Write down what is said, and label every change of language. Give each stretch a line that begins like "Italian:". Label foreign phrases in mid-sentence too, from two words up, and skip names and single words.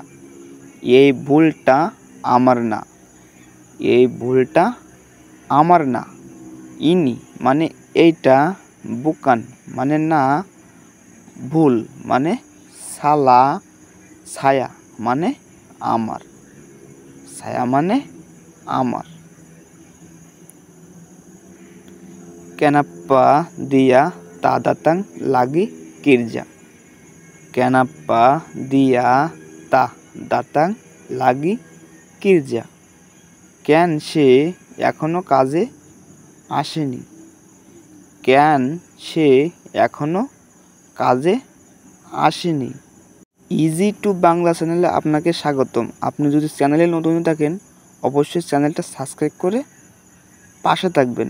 Bangla: এই ভুলটা আমার না। এই ভুলটা আমার না। ইনি মানে এইটা, বুকান মানে না, ভুল মানে সালা, ছায়া মানে আমার। ছায়া মানে আমার।
Malay: Kenapa dia tak datang lagi kerja? Kenapa dia tak datang lagi kerja?
Bangla: কেন সে এখনো কাজে আসেনি? কেন সে এখনো কাজে আসেনি? ইজি টু বাংলা চ্যানেলে আপনাকে স্বাগতম। আপনি যদি চ্যানেলে নতুন থাকেন অবশ্যই চ্যানেলটা সাবস্ক্রাইব করে পাশে থাকবেন।